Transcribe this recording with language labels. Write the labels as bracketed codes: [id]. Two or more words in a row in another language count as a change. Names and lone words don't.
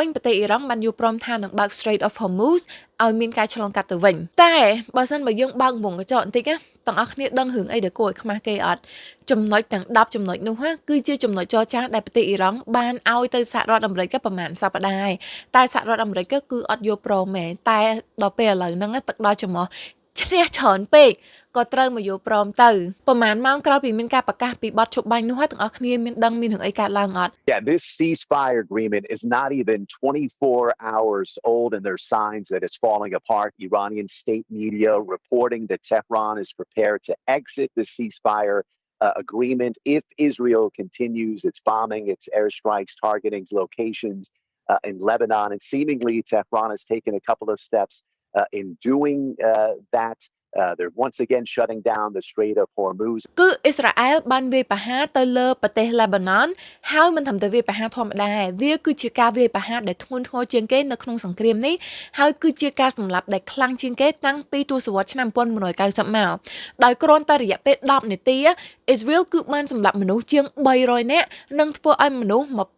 [km] វិញប្រទេសអ៊ីរ៉ង់បានយល់ព្រមថានឹងបើក Strait of Hormuz ឲ្យមានការឆ្លងកាត់ទៅវិញតែបើសិនបើយើងបើកវងកញ្ចក់បន្តិចទាំងអស់គ្នាដឹងរឿងអីដែលគួរឲ្យខ្មាស់គេអត់ចំណុចទាំង10ចំណុចនោះគឺជាចំណុចចរចាដែលប្រទេសអ៊ីរ៉ង់បានឲ្យទៅសហរដ្ឋអាមេរិកប្រហែលសប្តាហ៍ហើយតែសហរដ្ឋអាមេរិកគឺអត់យល់ព្រមទេតែដល់ពេលឥឡូវហ្នឹងទឹកដល់ច្រមុះឈ្នះច្រើនពេកក៏ត្រូវមកយល់ព្រមទៅប្រហែលម៉ោងក្រោយពីមានការប្រកាសពីបទឈប់បាញ់នោះទាំងអស់គ្នាមានដឹងមានរឿងអីកើតឡើងអត់ [en] Yeah, this ceasefire agreement is not even 24 hours old, and there's signs that it's falling apart. Iranian state media reporting that Tehran is prepared to exit the ceasefire agreement if Israel continues its bombing, its airstrikes targeting locations in Lebanon. And seemingly, Tehran has taken a couple of steps in doing that. They're once again shutting down the Strait of Hormuz. [km] គឺអ៊ីស្រាអែលបានវាយប្រហារទៅលើប្រទេសលេបាណនហើយមិនត្រឹមតែវាយប្រហារធម្មតាវាគឺជាការវាយប្រហារដែលធ្ងន់ធ្ងរជាងគេនៅក្នុងសង្គ្រាមនេះហើយគឺជាការសម្លាប់ដែលខ្លាំងជាងគេតាំងពីទសវត្សរ៍ឆ្នាំ1990មកដោយគ្រាន់តែរយៈពេល10នាទីអ៊ីស្រាអែលគឺបានសម្លាប់មនុស្សជាង300នាក់និងធ្វើឲ្យមនុស្ស